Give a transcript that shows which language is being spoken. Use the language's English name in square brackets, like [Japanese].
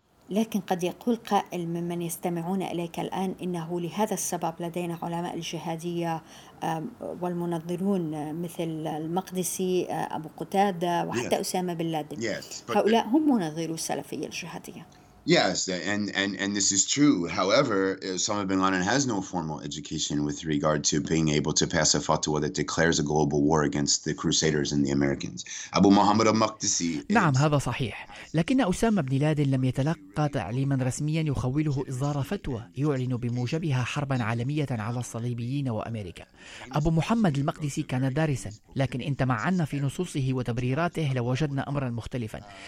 [Arabic] لكن قد يقول قائل ممن يستمعون إليك الآن إنه لهذا السبب لدينا علماء الجهادية والمنظرون مثل المقدسي أبو قتادة وحتى أسامة بن لادن. هؤلاء هم منظروا السلفية الجهادية. [English] Yes, and this is true. However, Osama bin Laden has no formal education with regard to being able to pass a fatwa that declares a global war against the Crusaders and the Americans. Abu Muhammad al-Maqdisi. [Arabic] نعم هذا صحيح. لكن أسامة بن لادن لم يتلقى تعليما رسميا يخوله إصدار فتوى يعلن بموجبها حربا عالمية على الصليبيين وأمريكا. أبو محمد المقدسي كان دارسا، لكن إن تمعنا في نصوصه وتبريراته لوجدنا أمرا مختلفا.